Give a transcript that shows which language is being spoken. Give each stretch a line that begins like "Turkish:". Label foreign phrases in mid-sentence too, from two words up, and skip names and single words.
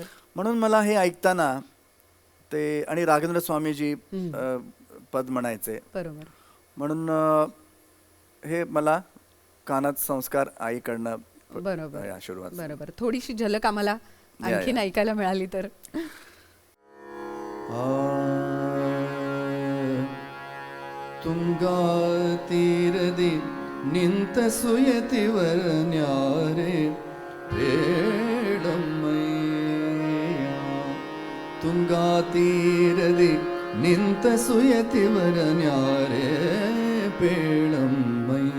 Marathi: म्हणून मला हे ऐकताना ते आणि राघवेंद्र स्वामीजी पद म्हणायचे, बरोबर. म्हणून हे मला कानात संस्कार आईकडनं बरोबर. सुरुवात. बरोबर. थोडीशी झलक आम्हाला आणखीन ऐकायला मिळाली तर.
Kannada: ತುಂಗಾ ತೀರದಿ ನಿಂತ ಸುಯತಿವರ ನ್ಯಾರೆ ಬೇಡಮ್ಮಯ್ಯ. ತುಂಗಾ ತೀರದಿ ನಿಂತ ಸುಯತಿವರ ನ್ಯಾರೆ ಬೇಡಮ್ಮಯ್ಯ.